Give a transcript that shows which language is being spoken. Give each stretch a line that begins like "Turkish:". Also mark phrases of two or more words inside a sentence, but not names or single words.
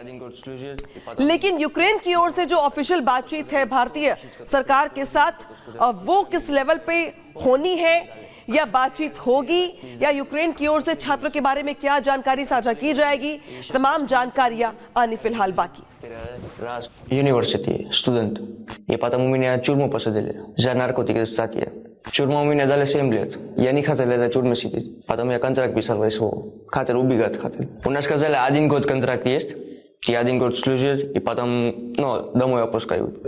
Hindi: लेकिन यूक्रेन की ओर से जो ऑफिशियल बातचीत है भारतीय सरकार के साथ, वो किस लेवल पे होनी है या बातचीत होगी, या यूक्रेन की ओर से छात्रों के बारे में क्या जानकारी साझा की जाएगी, तमाम जानकारियां आनी फिलहाल बाकी।
Russian: Университет, студент. И потому меня в тюрьму посадили за наркотики статьи. Тюрьму мне дали 7 лет. Я не хотел в этой тюрьме сидеть. Потом я контракт писал в СВО. Хотел убегать, хотел. У нас сказали, 1 год контракт есть. И 1 год служить, и потом, домой опускают.